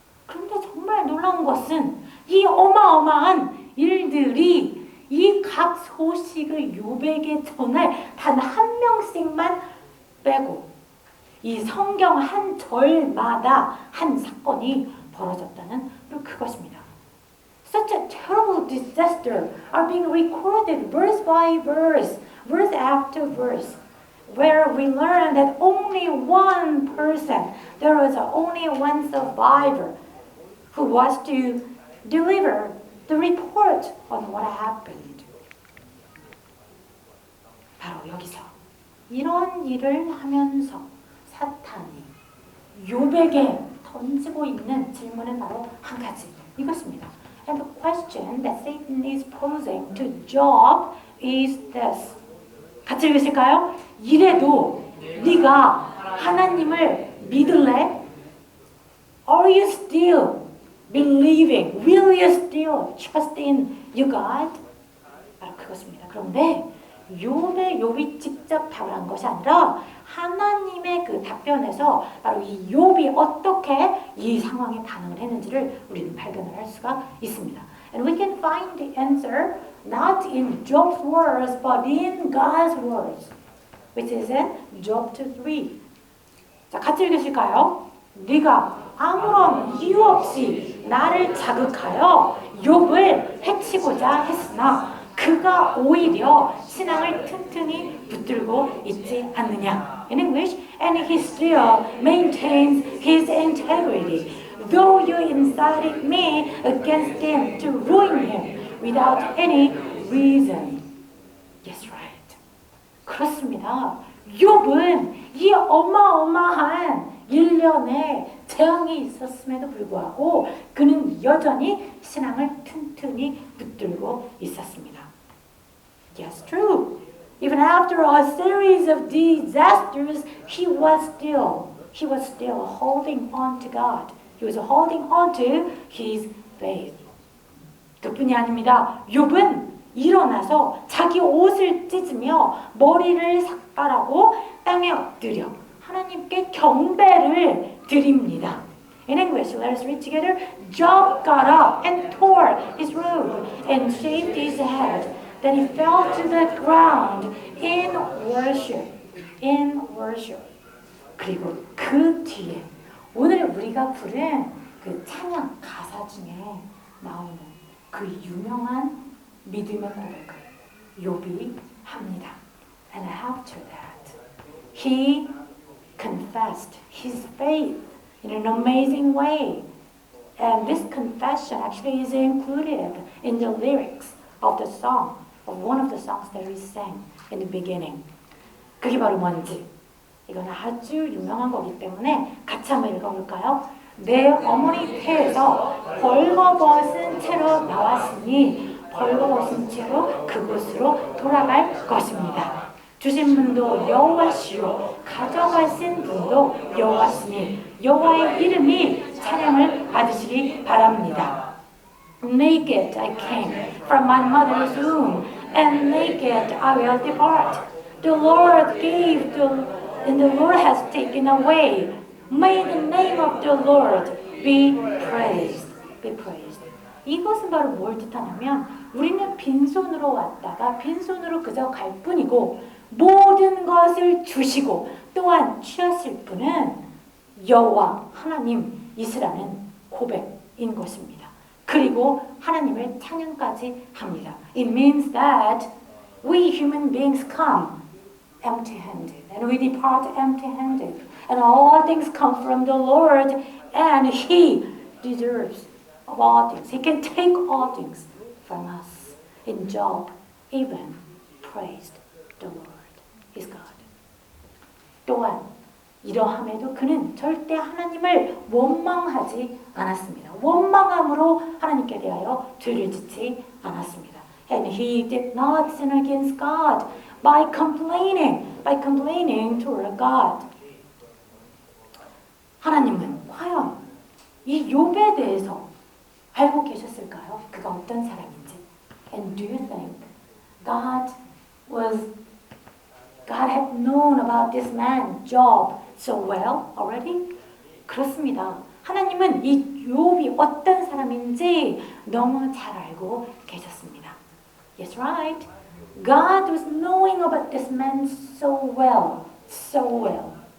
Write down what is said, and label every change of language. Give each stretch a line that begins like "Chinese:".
Korean: 그런데 정말 놀라운 것은 이 어마어마한 일들이 이 각 소식을 욥에게 전할 단 한 명씩만 빼고 이 성경 한 절마다 한 사건이 벌어졌다는 바로 그것입니다.
English: Such a terrible disaster are being recorded verse by verse, verse after verse, where we learn that only one person, there was only one survivor who was to deliver the report on what happened.
Korean: 바로 여기서 이런 일을 하면서 사탄이 욥에게 던지고 있는 질문은 바로 한 가지 이것입니다.
English: And the question that Satan is posing to Job is this.
Korean: 같이 읽으실까요? 이래도 네가 하나님을 믿을래?
English: Are you still believing? Will you still trust in your God?
Korean: 바로 그것입니다. 그런데 욥이 직접 답을 한 것이 아니라 하나님의 그 답변에서 바로 이 욥이 어떻게 이 상황에 반응을 했는지를 우리는 발견을 할 수가 있습니다.
English: And we can find the answer not in Job's words but in God's words, which is in Job 2:3.
Korean: 자, 같이 읽으실까요? 네가 아무런 이유 없이 나를 자극하여 욥을 해치고자 했으나 그 그가 오히려 신앙을 튼튼히 붙들고 있지 않느냐.
English: In English, and he still maintains his integrity, though you incited me against him to ruin him without any reason. Yes, right.
Korean: 그렇습니다. 욥은 이 어마어마한 일련의 재앙이 있었음에도 불구하고 그는 여전히 신앙을 튼튼히 붙들고 있었습니다.
English: Yes, true. Even after a series of disasters, he was still holding on to God. He was holding on to his faith.
Korean: 그뿐이 아닙니다. 욥은 일어나서 자기 옷을 찢으며 머리를 삭발하고 땅에 엎드려 하나님께 경배를 드립니다.
English: In English, let us read together. Job got up and tore his robe and shaved his head. Then he fell to the ground in worship. In worship.
Korean: 그리고 그 뒤에 오늘 우리가 부른 그 찬양 가사 중에 나오는 그 유명한 믿음의 고백을 욥이 합니다.
English: And after that, he confessed his faith in an amazing way. And this confession actually is included in the lyrics of the song, of one of the songs that we sang in the beginning.
Korean: 그게 바로 뭔지. 이건 아주 유명한 거기 때문에 같이 한번 읽어볼까요? 내 어머니 태에서 벌거벗은 채로 나왔으니 벌거벗은 채로 그곳으로 돌아갈 것입니다. 주신 분도 여호와시요 가져가신 분도 여호와시니 여호와의 이름이 찬양을 받으시기 바랍니다.
English: Naked I came from my mother's womb, and naked I will depart. The Lord gave, and the Lord has taken away. May the name of the Lord be praised. Be praised.
Korean: 이것은 바로 뭘 뜻하냐면 우리는 빈손으로 왔다가 빈손으로 그저 갈 뿐이고 모든 것을 주시고 또한 취하실 분은 여호와 하나님 이시라는 고백인 것입니다. 그리고 하나님을 찬양까지 합니다.
English: It means that we human beings come empty-handed and we depart empty-handed and all things come from the Lord and He deserves of all things. He can take all things from us. In Job, even praised the Lord, his God.
Korean: 또한 이러함에도 그는 절대 하나님을 원망하지 않았습니다. 원망함으로 하나님께 대하여 죄를 짓지 않았습니다.
English: And he did not sin against God by complaining toward God.
Korean: 하나님은 과연 이 욥에 대해서 알고 계셨을까요? 그가 어떤 사람인지.
English: And do you think God had known about this man, Job, so well already?
Korean: 그렇습니다. 하나님은 이 욥이 어떤 사람인지 너무 잘 알고 계셨습니다.
English: Yes, right. God was knowing about this man so well, so well.